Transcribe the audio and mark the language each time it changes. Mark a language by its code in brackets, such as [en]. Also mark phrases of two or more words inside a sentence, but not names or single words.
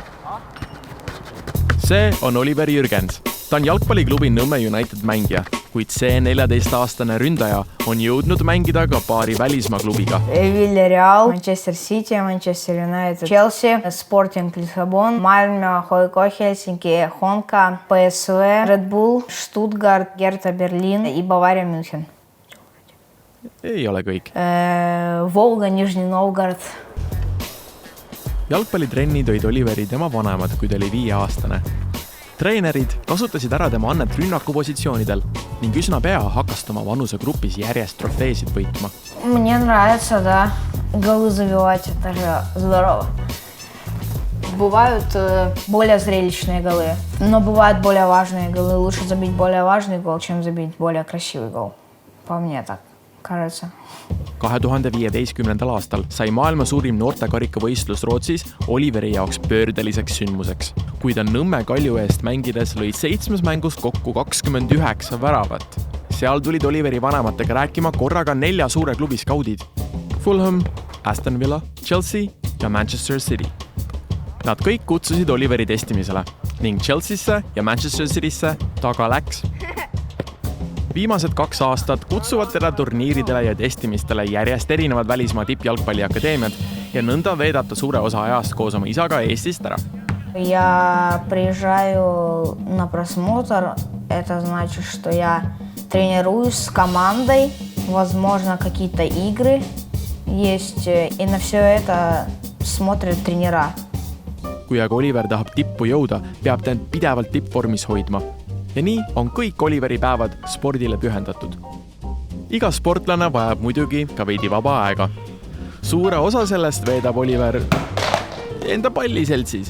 [et] See on Oliver Jürgens. Ta on jalgpalliklubi Nõmme United mängija, kuid see 14-aastane ründaja on jõudnud mängida ka paari välismaa klubiga. Villarreal, Manchester City, Manchester United, Chelsea, Sporting Lissabon, Malmö, HJK Helsinki, Honka, PSV, Red Bull, Stuttgart, Hertha Berlin ja Bavaria München. Ei ole kõik. Volga, Nižni Novgorod. Jalgpallitrenni tõid Oliveri tema vanemad, kui ta oli 5-aastane. Treenerid kasutasid ära tema annet rünnakupositsioonidel ning üsna pea hakkas tema vanusegrupis järjest trofeesid võitma. [ru] Мне нравится, да, голы забивать, это же здорово. Бывают более зрелищные голы, но бывают более важные голы. Лучше забить более важный гол, чем забить более красивый гол. По мне так кажется. [et] 2015. aastal sai maailma suurim noortekarikavõistlus Rootsis Oliveri jaoks pöördeliseks sündmuseks. Kui ta Nõmme Kalju eest mängides lõi 7 mängus kokku 29 väravat. Seal tulid Oliveri vanematega rääkima korraga 4 suure klubi skaudid. Fulham, Aston Villa, Chelsea ja Manchester City. Nad kõik kutsusid Oliveri testimisele ning Chelseasse ja Manchester Citysse ta ka läks. Viimased 2 aastat kutsuvad teda turniiridele ja testimistele järjest erinevad välismaa tippjalgpalliakadeemiad ja nõnda veedab ta suure osa ajast koos oma isaga Eestist ära. [ru] Я приезжаю на просмотр, это значит, что я тренируюсь с командой, возможно, какие-то игры есть, и на все это смотрят тренера. [et] Kui aga Oliver tahab tippu jõuda, peab ta end pidevalt tippvormis hoidma. Ja nii on kõik Oliveri päevad spordile pühendatud. Iga sportlane vajab muidugi ka veidi vaba aega. Suure osa sellest veedab Oliver enda palliseltsis.